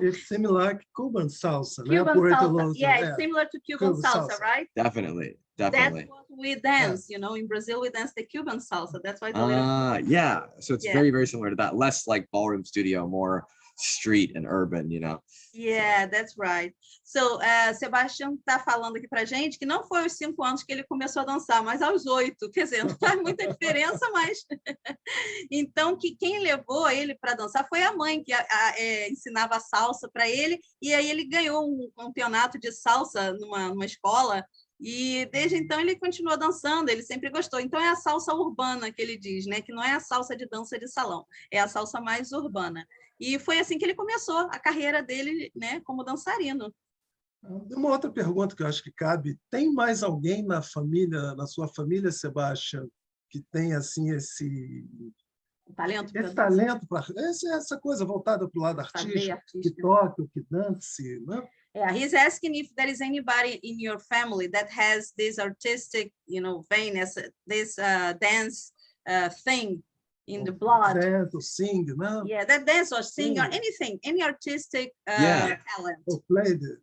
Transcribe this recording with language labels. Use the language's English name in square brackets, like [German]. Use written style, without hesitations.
[English] it's similar to Cuban salsa. Cuban salsa. Yeah, it's similar to Cuban salsa, right? Definitely. That's what we dance, you know. In Brazil, we dance the Cuban salsa. That's why yeah. So it's very, very similar to that. Less like ballroom studio, more street and urban, you know. Yeah, that's right. [Portuguese] So, Sebastian tá falando aqui pra gente que não foi aos 5 anos que ele começou a dançar, mas aos 8. Quer dizer, não faz muita diferença, mas... Então, que quem levou ele para dançar foi a mãe, que ensinava salsa para ele, e aí ele ganhou um campeonato de salsa numa escola, e desde então ele continua dançando, ele sempre gostou. Então é a salsa urbana que ele diz, né? Que não é a salsa de dança de salão, é a salsa mais urbana. E foi assim que ele começou a carreira dele, né, como dançarino. Uma outra pergunta que eu acho que cabe: tem mais alguém na família, na sua família, Sebastian, que tem assim esse talento para essa coisa voltada para o lado artístico, que toque, que dance, né? [English] Yeah, he's asking if there is anybody in your family that has this artistic, you know, vein, as this dance thing in the blood. Dance or sing, né? Yeah, that dance or sing or Mm. anything, any artistic Yeah. talent. Or play the